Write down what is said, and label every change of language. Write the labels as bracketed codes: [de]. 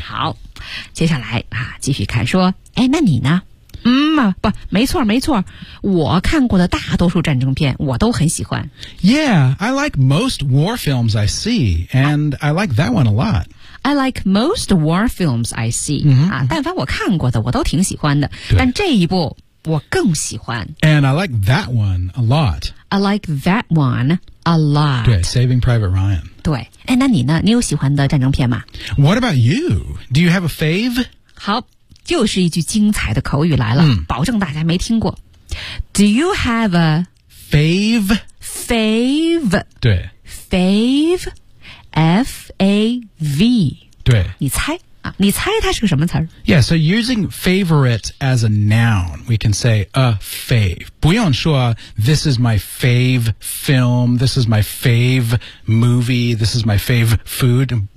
[zh] 好，接下来啊，继续看说，哎，那你呢？嗯啊，不，没错没错，我看过的大多数战争片我都很喜欢。 [en] Yeah, I like most war films I see, and I like that one a lot. I like most war films I see. [zh] 啊，但凡我看过的我都挺喜欢的，但这一部我更喜欢。 [en] And I like that one a lot. I like that one a lot. [zh] 对 ,Saving Private Ryan. 对，哎，那你呢？你有喜欢的战争片吗？ [en] What about you? Do you have a fave? [zh] 好。就是一句精彩的口语来了、嗯、保证大家没听过。 [en] Do you have a fave? Fave? [zh] 对。 [en] Fave? F-A-V? [zh] 对。你猜啊，你猜它是个什么词儿？ [en] Yeah, so using favorite as a noun, we can say a fave. [zh] 不用说 [en] this is my fave film, this is my fave movie, this is my fave food.